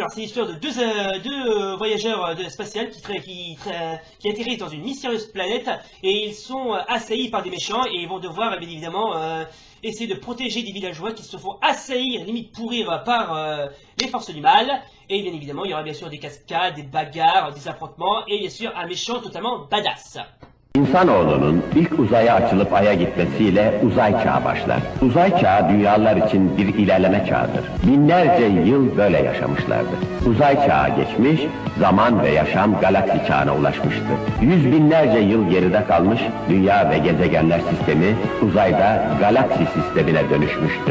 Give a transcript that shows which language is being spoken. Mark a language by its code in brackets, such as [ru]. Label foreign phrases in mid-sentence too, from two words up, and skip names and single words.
[fr] Alors c'est l'histoire de deux voyageurs spatials qui atterrissent dans une mystérieuse planète et ils sont assaillis par des méchants et ils vont devoir bien évidemment essayer de protéger des villageois qui se font assaillir, limite pourrir par les forces du mal. Et bien évidemment il y aura bien sûr des cascades, des bagarres, des affrontements et bien sûr un méchant totalement badass. [tr] İnsanoğlunun ilk uzaya açılıp Ay'a gitmesiyle uzay çağı başlar. Uzay çağı dünyalar için bir ilerleme çağıdır. Binlerce yıl böyle yaşamışlardı. Uzay çağı geçmiş, zaman ve yaşam galaksi çağına ulaşmıştı. Yüz binlerce yıl geride kalmış, dünya ve gezegenler sistemi uzayda galaksi sistemine dönüşmüştü.